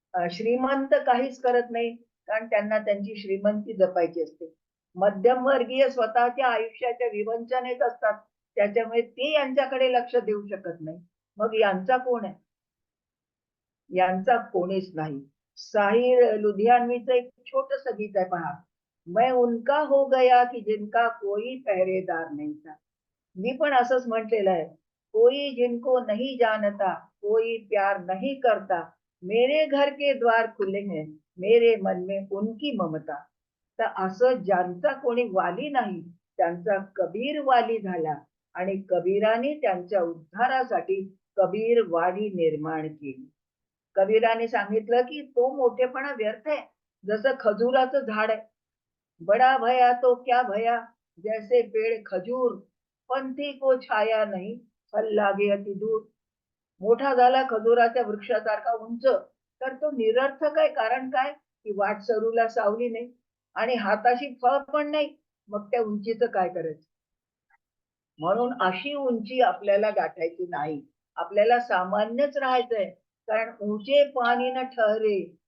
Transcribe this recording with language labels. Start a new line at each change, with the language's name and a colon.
Marathi: श्रीमंत काहीच करत नाही, कारण त्यांना त्यांची श्रीमंती जपायची असते. मध्यमवर्गीय स्वतःच्या आयुष्याच्या विवंचनेत असतात, त्याच्यामुळे ते यांच्याकडे लक्ष देऊ शकत नाही. मग यांचा कोण आहे? यांचा कोणीच नाही. साहिर लुधियानवीचं एक छोटस गीत आहे पहा.
Hindi: मैं उनका हो गया कि जिनका कोई पहरेदार नहीं था.
Marathi: मी पण असंच म्हटलेलं आहे.
Hindi: कोई जिनको नहीं जानता, कोई प्यार नहीं करता, मेरे घर के द्वार खुले हैं, मेरे मन में उनकी ममता.
Marathi: तर असं ज्यांचा कोणी वाली नाही, त्यांचा कबीर वाली झाला आणि कबीराने त्यांच्या उद्धारासाठी कबीरवाडी निर्माण केली. कबीराने सांगितलं की तो मोठेपणा व्यर्थ आहे, जसं खजुराचं झाड आहे.
Hindi: बडा भया तो क्या भया, जैसे पेड़ खजूर, पंथी को छाया नहीं, फल लागे अति दूर.
Marathi: मोठा झाला खजुराच्या वृक्षासारखा उंच, तर तो निरर्थक आहे. कारण काय? की वाटसरूला सावली नाही आणि हाताशी फळ पण नाही. मग त्या उंचीचं काय करायचं? म्हणून अशी उंची आपल्याला गाठायची नाही. आपल्याला सामान्यच राहायचंय. कारण
Hindi: ऊंचे पाणी न ठहरे.